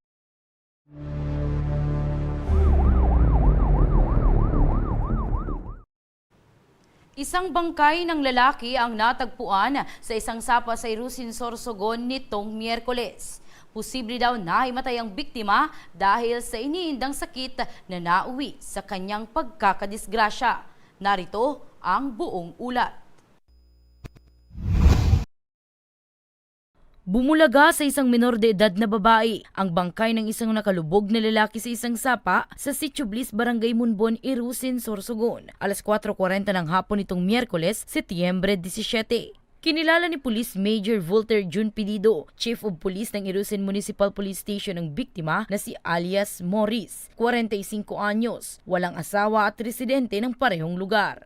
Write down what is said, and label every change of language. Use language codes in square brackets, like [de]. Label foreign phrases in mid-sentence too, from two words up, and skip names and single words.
[tl] Isang bangkay ng lalaki ang natagpuan sa isang sapa sa Irusin, Sorsogon nitong Miyerkules. Posible daw nahimatay ang biktima dahil sa iniindang sakit na nauwi sa kanyang pagkakadisgrasya. Narito ang buong ulat. Bumulaga sa isang menor de edad na babae ang bangkay ng isang nakalubog na lalaki sa isang sapa sa Sitio Bliss, Barangay Munbon, Irusin, Sorsogon. Alas 4:40 ng hapon nitong Miyerkules, Setyembre 17. Kinilala ni Police Major Volter Jun Pedido, [en] Chief of Police [tl] ng Irusin Municipal Police Station ng biktima na si alias Morris, 45 anyos, walang asawa at residente ng parehong lugar.